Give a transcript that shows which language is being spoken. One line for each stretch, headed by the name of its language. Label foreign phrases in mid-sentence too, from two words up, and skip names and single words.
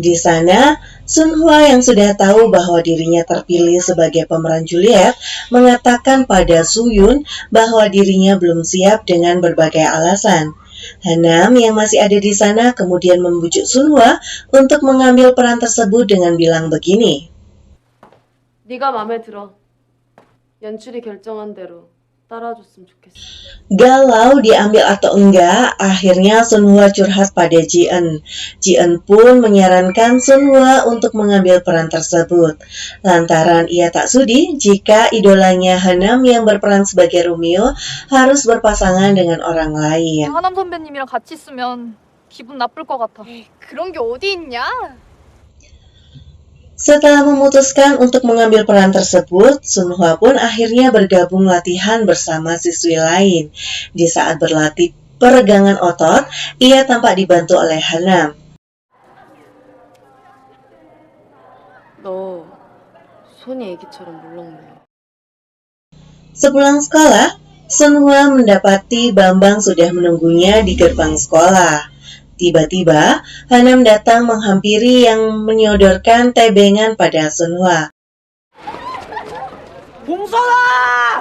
Indonesian: Di sana, Sunhwa yang sudah tahu bahwa dirinya terpilih sebagai pemeran Juliet mengatakan pada Suyun bahwa dirinya belum siap dengan berbagai alasan. Hanam yang masih ada di sana kemudian membujuk Sunhwa untuk mengambil peran tersebut dengan bilang begini.
Korean: 네가 마음에 들어. 연출이 결정한 대로 따라줬으면 좋겠어.
Indonesian: Galau diambil atau enggak, akhirnya Sunhwa curhat pada Ji-eun. Ji-eun pun menyarankan Sunhwa untuk mengambil peran tersebut. Lantaran ia tak sudi jika idolanya Hanam yang berperan sebagai Romeo harus berpasangan dengan orang lain.
Korean: 하남 선배님이랑 같이 있으면 기분 나쁠 것 같아. 그런 게 어디 있냐?
Indonesian: Setelah memutuskan untuk mengambil peran tersebut, Sunhwa pun akhirnya bergabung latihan bersama siswi lain. Di saat berlatih peregangan otot, ia tampak dibantu oleh Hanam.
Korean: 너 손이 애기처럼 물렁네.
Indonesian: Sepulang sekolah, Sunhwa mendapati Bambang sudah menunggunya di gerbang sekolah. Tiba-tiba, Hanam datang menghampiri yang menyodorkan tebengan pada Sunhwa.
Korean: 봉선아!